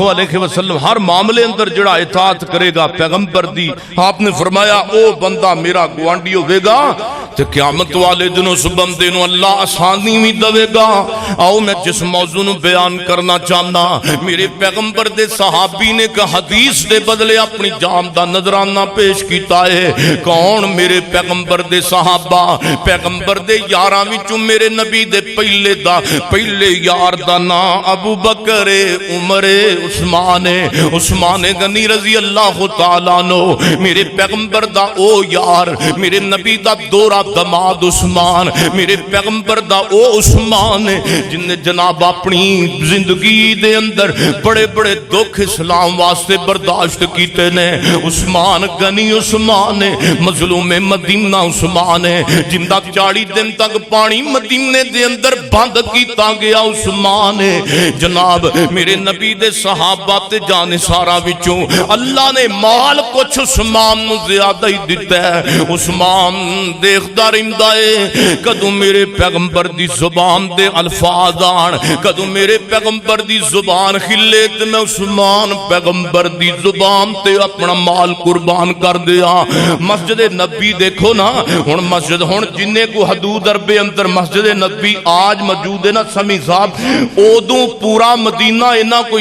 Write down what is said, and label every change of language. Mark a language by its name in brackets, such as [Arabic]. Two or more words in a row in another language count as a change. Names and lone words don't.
[Punjabi] علیہ وسلم ہر معاملے اندر جڑا اطاعت کرے گا پیغمبر دی آپ نے فرمایا او بندہ میرا گوانڈی ہوئے گا تو قیامت والے دنوں اس بندے نو اللہ آسانی بھی دوے گا آؤ میں جس موضوع نو بیان کرنا چاہنا میرے پیغمبر دے صحابی نے کہ حدیث دے بدلے اپنی جان دا نظرانہ پیش کیتا ہے کون میرے پیغمبر دے صحابہ پیغمبر دے یاراں وچوں میرے نبی دے پہلے یار دا نا ابو بکر عمر عثمان غنی رضی اللہ تعالیٰ عنہ میرے پیغمبر دا او یار میرے نبی دا دورہ دماد عثمان میرے پیغمبر دا او عثمان جن نے جناب اپنی زندگی دے اندر بڑے بڑے دکھ اسلام واسطے برداشت کیتے نے عثمان غنی عثمان مظلوم مدینہ عثمان جن دا 40 دن تک پانی مدینے دے اندر بند کیتا گیا عثمان جناب میرے نبی دے صحابہ تے جانسارا وچوں اللہ نے مال کچھ عثمان نو زیادہ ہی دیتا ہے عثمان دیکھدا رہندا ہے کدوں میرے پیغمبر دی زبان دے الفاظ آن کدوں میرے پیغمبر دی زبان کھلے تے میں عثمان پیغمبر دی زبان تے اپنا مال قربان کر دیا مسجد نبی دیکھو نا ہن مسجد ہن جننے کو حدود عرب اندر مسجد نبی آج موجود ہے نا سمی صاحب اودوں پورا مدینہ اینا کوئی